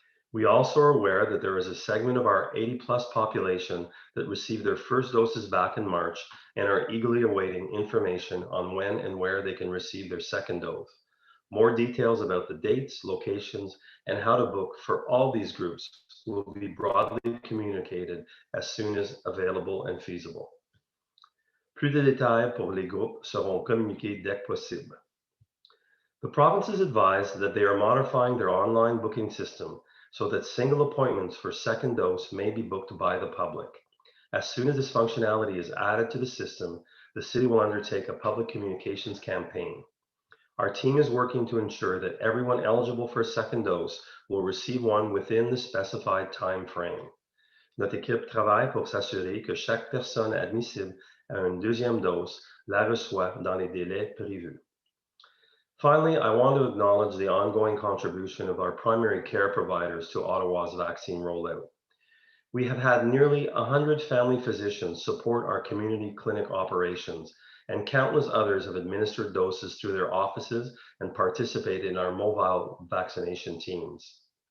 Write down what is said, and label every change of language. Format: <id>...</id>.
<en>We also are aware that there is a segment of our 80-plus population that received their first doses back in March and are eagerly awaiting information on when and where they can receive their second dose. More details about the dates, locations, and how to book for all these groups will be broadly communicated as soon as available and feasible.</en> <fr>Plus de détails pour les groupes seront communiqués dès que possible.</fr> <en>The province has advised that they are modifying their online booking system so that single appointments for second dose may be booked by the public. As soon as this functionality is added to the system, the city will undertake a public communications campaign. Our team is working to ensure that everyone eligible for a second dose will receive one within the specified time frame.</en> <fr>Notre équipe travaille pour s'assurer que chaque personne admissible à une deuxième dose la reçoit dans les délais prévus.</fr> <en>Finally, I want to acknowledge the ongoing contribution of our primary care providers to Ottawa's vaccine rollout. We have had nearly 100 family physicians support our community clinic operations, and countless others have administered doses through their offices and participated in our mobile vaccination teams.</en>